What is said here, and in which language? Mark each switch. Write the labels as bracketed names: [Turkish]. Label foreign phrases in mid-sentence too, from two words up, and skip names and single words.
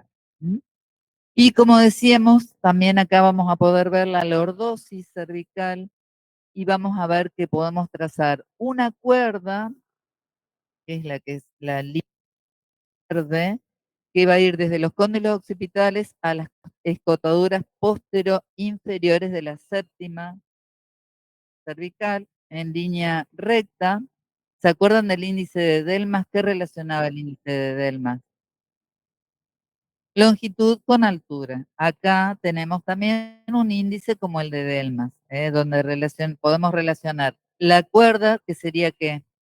[Spanish] ¿Mm? Y como decíamos, también acá vamos a poder ver la lordosis cervical y vamos a ver que podemos trazar una cuerda, que es la línea verde, que va a ir desde los cóndilos occipitales a las escotaduras postero-inferiores de la séptima cervical en línea recta. ¿Se acuerdan del índice de Delmas? ¿Qué relacionaba el índice de Delmas? Longitud con altura. Acá tenemos también un índice como el de Delmas, donde podemos relacionar la cuerda, que sería ¿qué?